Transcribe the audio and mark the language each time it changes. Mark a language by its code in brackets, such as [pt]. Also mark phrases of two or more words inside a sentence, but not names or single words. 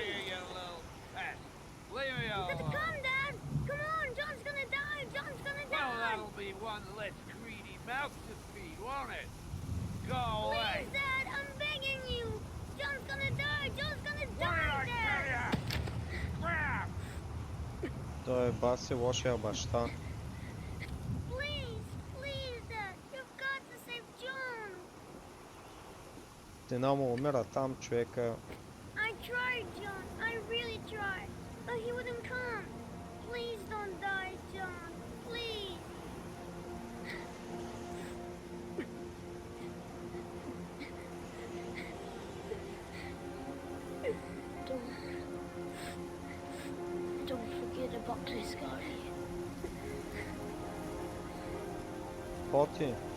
[en] here, you little pest. Leave me You alone. got to come, Dad. Come on, John's gonna die. John's gonna Well, die. that'll be one less greedy mouth to feed, won't it? Go away. Please, Dad, I'm begging you. John's gonna die. John's gonna What did I die, tell Dad. ya? Crap! [bg] Той е баси лошия баща. [en] Please, Dad. You've got to save John. [bg] Сина му умира там, човека. [en] I tried, John. I really tried. But he wouldn't come. Please don't die, John. Please. Don't forget about this, Guardian. Поти.